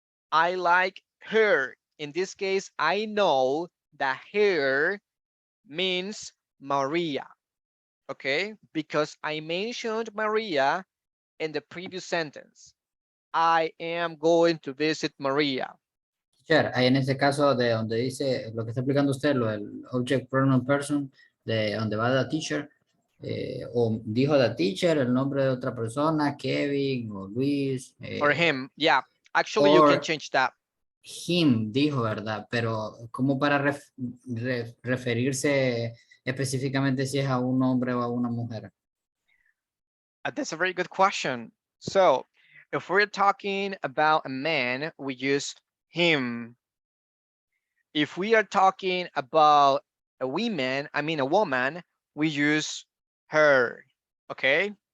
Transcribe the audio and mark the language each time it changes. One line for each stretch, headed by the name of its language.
English: I like her. In this case, I know that her means Maria. Okay? Because I mentioned Maria in the previous sentence. I am going to visit Maria.
Spanish: Teacher, ahí en ese caso de donde dice lo que está explicando usted, lo del object pronoun person, de donde va
English: the teacher,
Spanish: o dijo the teacher, el nombre de otra persona, Kevin o Luis.
English: Or him, yeah. Actually, you can change that. Him
Spanish: dijo, ¿verdad? Pero como para referirse específicamente si es a un hombre o a una mujer.
English: That's a very good question. So if we're talking about a man, we use him. If we are talking about a woman, we use her. Okay?